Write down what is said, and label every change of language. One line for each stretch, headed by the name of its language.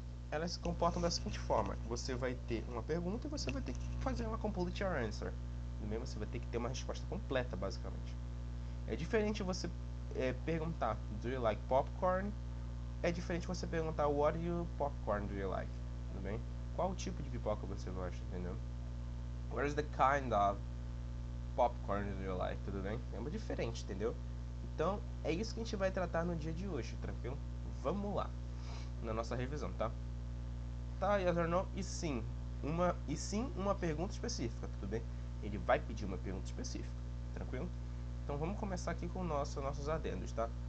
Portuguese: Elas se comportam da seguinte forma: você vai ter uma pergunta e você vai ter que fazer uma
English: complete your answer.
Portuguese: Mesmo, você vai ter que ter uma resposta completa, basicamente. É diferente você perguntar
English: do you like popcorn?
Portuguese: É diferente você perguntar
English: what popcorn do you like?
Portuguese: Tudo bem? Qual tipo de pipoca você gosta, entendeu?
English: What is the kind of popcorn do you like?
Portuguese: Tudo bem? É uma diferente, entendeu? Então, é isso que a gente vai tratar no dia de hoje, tranquilo? Vamos lá, na nossa revisão, tá? Tá,
English: yes or no?
Portuguese: E sim uma pergunta específica, tudo bem? Ele vai pedir uma pergunta específica, tranquilo? Então vamos começar aqui com nossos adendos, tá?